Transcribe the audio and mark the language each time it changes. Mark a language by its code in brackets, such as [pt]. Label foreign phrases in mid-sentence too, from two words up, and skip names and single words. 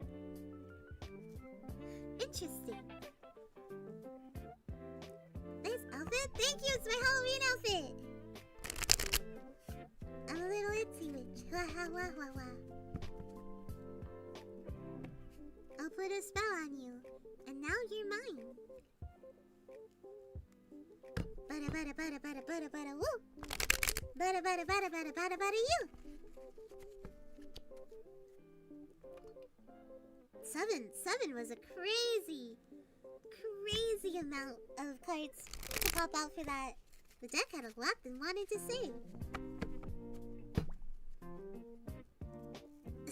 [en] Interesting. Nice outfit. Thank you. It's my Halloween outfit. I'm a little itsy witch. Wah. I'll put a spell on you, and now you're mine. Bada woo. Bada you. 7 was a crazy amount of cards to pop out for that. The deck had a lot and wanted to say.